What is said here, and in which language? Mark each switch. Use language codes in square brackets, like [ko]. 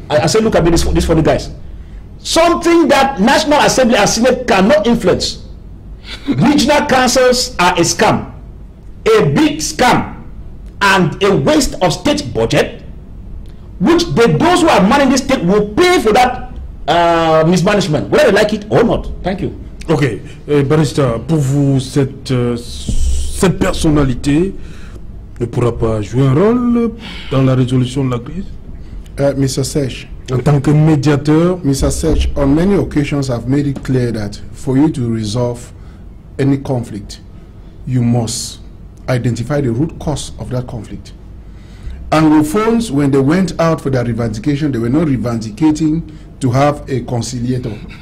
[en] I said, look at me, this for the guys. Something that National Assembly and Senate cannot influence. Regional councils are a scam, a big scam, and a waste of state budget, which those who are managing the state will pay for that mismanagement, whether they like it or not. Thank you. [fr] Ok, Barrister, pour vous, cette personnalité ne pourra pas jouer un rôle dans la résolution de la crise? [en] Mr. Sech, [fr] en tant que médiateur, [en] Mr. Sech, on many occasions I've made it clear that for you to resolve any conflict, you must identify the root cause of that conflict. Anglophones, when they went out for their revendication, they were not revendicating to have a conciliator.